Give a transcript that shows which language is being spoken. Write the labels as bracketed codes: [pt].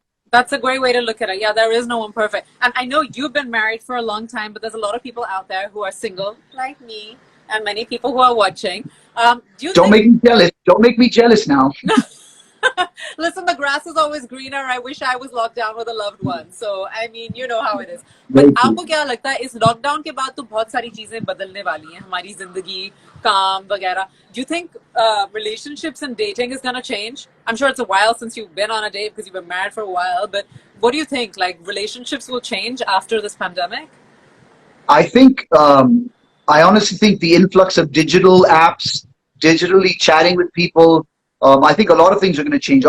[en] That's a great way to look at it. Yeah, there is no one perfect. And I know you've been married for a long time, but there's a lot of people out there who are single, like me, and many people who are watching. Don't make me jealous. Don't make me jealous now. Listen, the grass is always greener. I wish I was locked down with a loved one. So, I mean, you know how it is. [hi] But आपको क्या लगता है इस lockdown के बाद तो बहुत सारी चीजें बदलने वाली हैं हमारी जिंदगी, काम वगैरह. [en] Do you think relationships and dating is going to change? I'm sure it's a while since you've been on a date because you've been married for a while. But what do you think? Like, relationships will change after this pandemic? I think, I honestly think the influx of digital apps, digitally chatting with people, I think a lot of things are going to change.